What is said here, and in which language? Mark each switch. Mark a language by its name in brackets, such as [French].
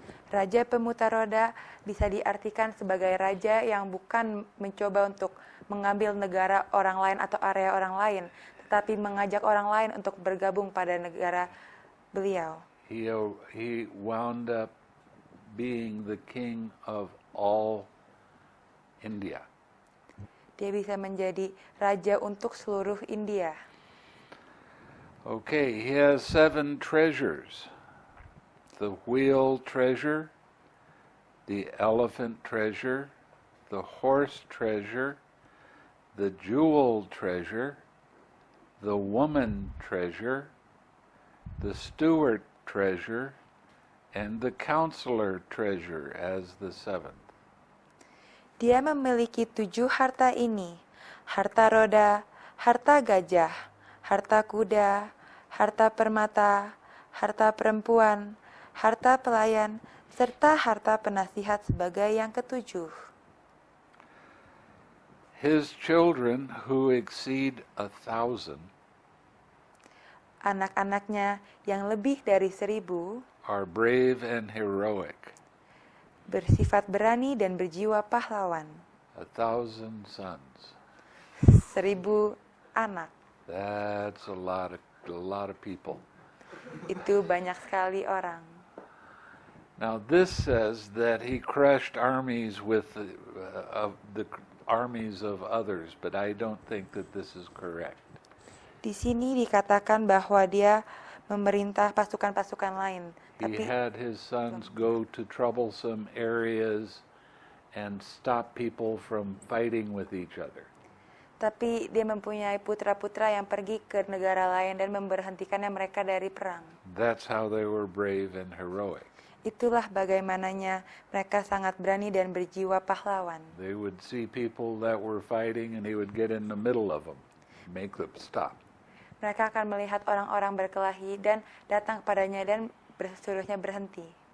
[Indonesian] Raja pemutar roda bisa diartikan sebagai raja yang bukan mencoba untuk mengambil negara orang lain atau area orang lain, tetapi mengajak orang lain untuk bergabung pada negara beliau. [English] He wound up being the king of all India. [Indonesian] Dia bisa menjadi raja untuk seluruh India. [English] Okay, he has 7 treasures. The wheel treasure, the elephant treasure, the horse treasure, the jewel treasure, the woman treasure, the steward treasure, and the counselor treasure as the 7th. [Indonesian] Dia memiliki 7 harta ini, harta roda, harta gajah, harta kuda, harta permata, harta perempuan, harta pelayan, serta harta penasihat sebagai yang ke-7. [English] His children who exceed 1,000 [Indonesian] Anak-anaknya yang lebih dari 1,000 [English] are brave and heroic. [Indonesian] bersifat berani dan berjiwa pahlawan. [English] 1,000 sons. [Indonesian] 1,000 anak. [English] That's a lot of people. [Indonesian] Itu banyak sekali orang. [English] Now this says that he crushed armies with the armies of others, but I don't think that this is correct. [Indonesian] Di sini dikatakan bahwa dia memerintah pasukan-pasukan lain. [English] He had his sons go to troublesome areas and stop people from fighting with each other. [Indonesian] Tapi dia mempunyai putra-putra yang pergi ke negara lain dan memberhentikannya mereka dari perang. [English] That's how they were brave and heroic. [Indonesian] Itulah bagaimananya mereka sangat berani dan berjiwa pahlawan. [English] They would see people that were fighting and he would get in the middle of them, make them stop. [Indonesian] Mereka akan melihat orang-orang berkelahi dan datang kepadanya dan suruhnya berhenti.